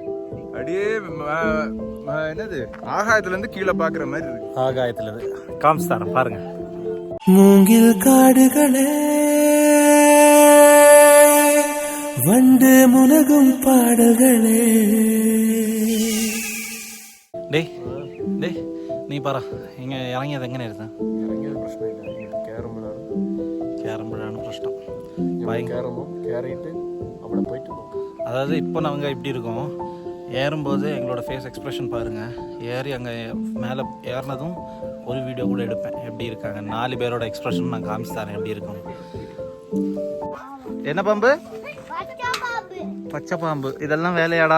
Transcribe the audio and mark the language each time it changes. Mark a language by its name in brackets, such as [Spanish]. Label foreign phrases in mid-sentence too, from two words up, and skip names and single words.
[Tamil] அப்படியே என்னது ஆகாயத்துல இருந்து கீழே பாக்குற மாதிரி இருக்கு. ஆகாயத்துல இருந்து காமிச்சு தரேன் பாருங்க. மூங்கில் காடுகளே வண்டு முனகும் பாடல்களே. டேய் டேய் [Malayalam] നീ പറ ഇങ്ങനെ ഇറങ്ങിയത് എങ്ങനെയായിരുന്നു? ഇറങ്ങിയത് പ്രശ്നമില്ല, ഇങ്ങോട്ട് കയറുമ്പോഴാണ് പ്രശ്നം. കയറുമ്പോൾ കയറിയിട്ട് അവിടെ പോയിട്ട് നോക്കാം. [Tamil] அதாவது இப்போ நாங்கள் இப்படி இருக்கோம், ஏறும்போது எங்களோட [English] face expression [Tamil] பாருங்கள். ஏறி அங்கே மேலே ஏறினதும் ஒரு வீடியோ கூட எடுப்பேன் எப்படி இருக்காங்க, 4 பேரோட எக்ஸ்ப்ரெஷன் நான் காமிச்சு தரேன் எப்படி இருக்கும். என்ன பாம்பு? பச்சை பாம்பு. இதெல்லாம் வேலையாடா?